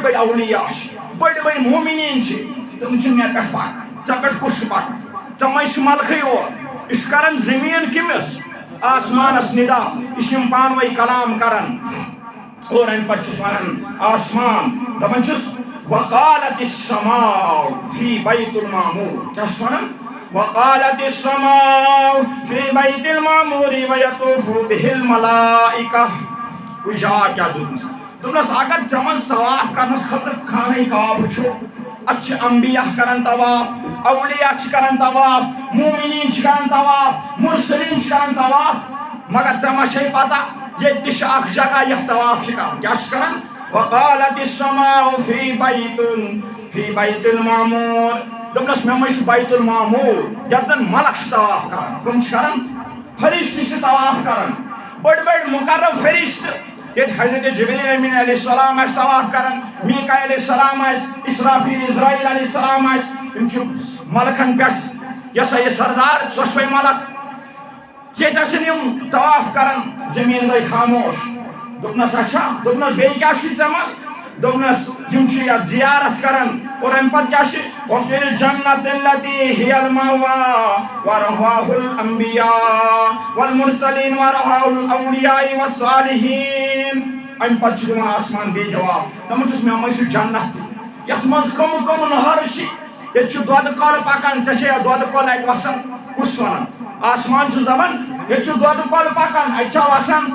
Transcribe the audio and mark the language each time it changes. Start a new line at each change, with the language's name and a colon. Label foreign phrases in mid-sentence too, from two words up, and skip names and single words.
Kashmiri: بٔڑۍ اولیاء چھِ بٔڑۍ بٔڑۍ مومنیٖن چھِ تِم چھِ مےٚ پٮ۪ٹھ پکان ژےٚ پٮ۪ٹھ کُس چھُ پکان ژےٚ منٛز چھِ ملکٕے یوت یہِ چھُ کران زمیٖن کٔمِس آسمانس ندا یہِ چھِ یِم پانہٕ ؤنۍ کلام کران اور امہِ پتہٕ چھُس ونان آسمان دپان چھُس
Arabic: وقالت السماء في بيت
Kashmiri: المعمور کیٛاہ چھُس ونان
Arabic: وقالت السماء في بيت المعمور ويطوف به الملائكة
Kashmiri: وٕچھ جواب کیٛاہ دیُتمُت دوٚپنس اگر ژےٚ منٛز طواف کرنس خٲطرٕ خانہ کعبہ چھُ اتھ چھِ انبیاء کران طواف اولیاء چھِ کران طواف مومنیٖن چھِ کران طواف مرسلین چھِ کران طواف مگر ژےٚ ما چھے پتہ ییٚتہِ تہِ چھِ اکھ جگہ یتھ طواف چھِ کران کیٛاہ چھِ کران
Arabic: وقالت السماء في بيت المعمور
Kashmiri: دوٚپنس مےٚ منٛز چھُ بیت المعمور یتھ زن ملک چھِ طواف کران کٕم چھِ کران فرشتہٕ چھِ طواف کران بٔڑۍ بٔڑۍ مقرب فرشتہٕ ییٚتہِ حضرت جبریٖل امین
Arabic: علیہ السلام
Kashmiri: آسہِ طواف کران میٖکایل
Arabic: علیہ السلام
Kashmiri: آسہِ اسرافیل اسرائیل
Arabic: علیہ السلام
Kashmiri: آسہِ تِم چھِ ملکن پٮ۪ٹھ یہِ سا یہِ سردار ژۄشوے ملک ییٚتہِ آسن یِم طواف کران زمیٖن گٔے خاموش دوٚپنس اچھا دوٚپنس بیٚیہِ کیٛاہ چھُے ژےٚ منٛز دوٚپنس یِم چھِ یتھ زیارت کران اور امہِ پتہٕ کیٛاہ چھِ
Arabic: وفی الجنت التي هي المأوى ورفعه الانبیاء والمرسلین ورفعه الاولیاء والصالحین
Kashmiri: امہِ پتہٕ چھُ دِوان آسمان بیٚیہِ جواب دپان چھُس مےٚ منٛز چھُ جنت تہِ یتھ منٛز کٕم کٕم نہرٕ چھِ ییٚتہِ چھُ دۄدٕ کۄلہٕ پکان ژےٚ چھے دۄدٕ کۄلہٕ اتہِ وسان کُس ونان آسمان چھُس دپان ییٚتہِ چھُ دۄدٕ کۄلہٕ پکان اتہِ چھا وسان